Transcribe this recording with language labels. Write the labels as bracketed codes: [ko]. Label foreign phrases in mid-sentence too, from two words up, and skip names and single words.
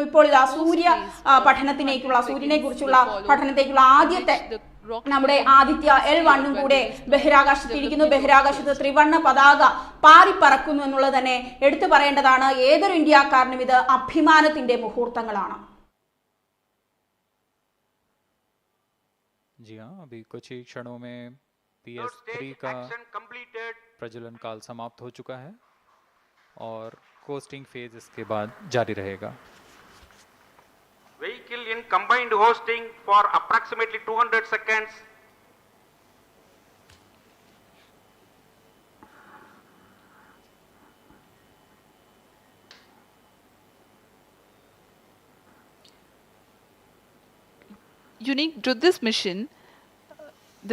[ml] ഇപ്പോൾ ഇതാ സൂര്യനെ കുറിച്ചുള്ള പഠനത്തേക്കുള്ള ആദ്യത്തെ നമ്മുടെ ആദിത്യ L1 കൂടെ ബഹിരാകാശത്തിരിക്കുന്നു. ബഹിരാകാശത്ത് ത്രിവർണ്ണ പതാക പാറിപ്പറക്കുന്നു എന്നുള്ളത് തന്നെ എടുത്തു പറയേണ്ടതാണ്. ഏതൊരു ഇന്ത്യക്കാരനും ഇത് അഭിമാനത്തിന്റെ മുഹൂർത്തങ്ങളാണ്. [hi] जी हाँ, अभी कुछ ही क्षणों में PS3 का प्रज्वलन काल समाप्त हो चुका है और [en] coasting phase [hi] इसके बाद जारी रहेगा. [en] Vehicle in combined hosting for approximately 200 seconds. Unique to this mission, the